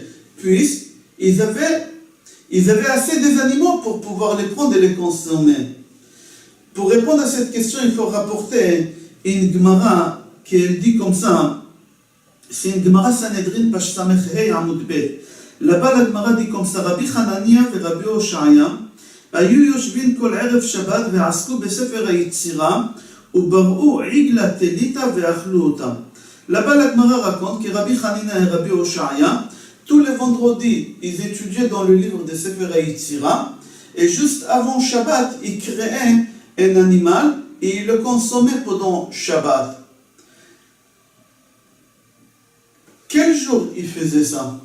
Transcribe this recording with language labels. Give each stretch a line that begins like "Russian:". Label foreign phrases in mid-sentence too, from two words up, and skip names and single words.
French: Puisqu'ils avaient assez des animaux pour pouvoir les prendre et les consommer. Pour répondre à cette question, il faut rapporter une Gemara qui dit comme ça. C'est une Gemara Sanhedrin
Hebrew: פח סמך הי עמוד בית.
French: Là-bas, la Gemara dit comme ça.
Hebrew: Rabbi Hanania et Rabbi Hoshaya היו יושבים כל ערב שבת ועסקו בספר היצירה ובראו עגלה תליטה ואכלו אותה.
French: Là-bas, la Gemara raconte que Rabbi Hanina et Rabbi Hoshaya, tous les vendredis, ils étudiaient dans le livre de Sefer HaYetzira, et juste avant Shabbat, ils créaient un animal et ils le consommaient pendant Shabbat. Quel jour ils faisaient ça?